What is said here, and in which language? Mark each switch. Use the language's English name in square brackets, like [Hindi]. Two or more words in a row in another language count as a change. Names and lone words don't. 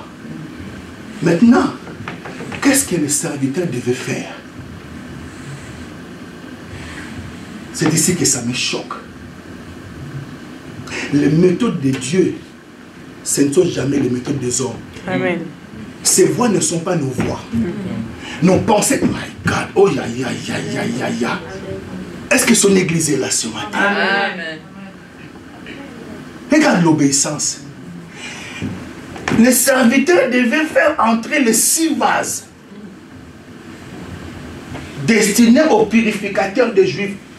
[French] Maintenant, qu'est-ce que le serviteur devait faire? C'est ici que ça me choque. Les méthodes de Dieu, ce ne sont jamais les méthodes des hommes. Amen. Ces voix ne sont pas nos voix. Nos pensées, [English] my God, oh ya ya ya ya ya ya. [French] Est-ce que son église est là ce matin? Amen. Regarde l'obéissance. Les serviteurs devaient faire entrer les 6 vases destinés aux purificateurs des Juifs.